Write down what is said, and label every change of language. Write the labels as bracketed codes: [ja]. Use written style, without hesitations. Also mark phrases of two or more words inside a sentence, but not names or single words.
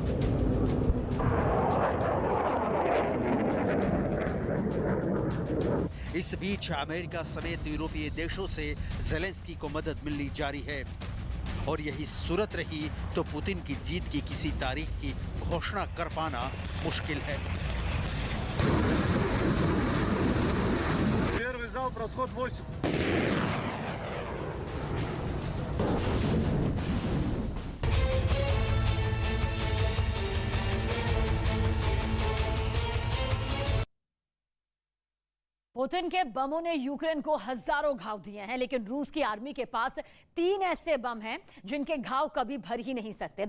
[hi] इस बीच अमेरिका समेत यूरोपीय देशों से ज़ेलेंस्की को मदद मिलनी जारी है और यही सूरत रही तो पुतिन की जीत की किसी तारीख की घोषणा कर पाना मुश्किल है। [ru] Первый залп, расход 8. [hi] पुतिन के बमों ने यूक्रेन को हजारों घाव दिए हैं, लेकिन रूस की आर्मी के पास 3 ऐसे बम हैं जिनके घाव कभी भर ही नहीं सकते।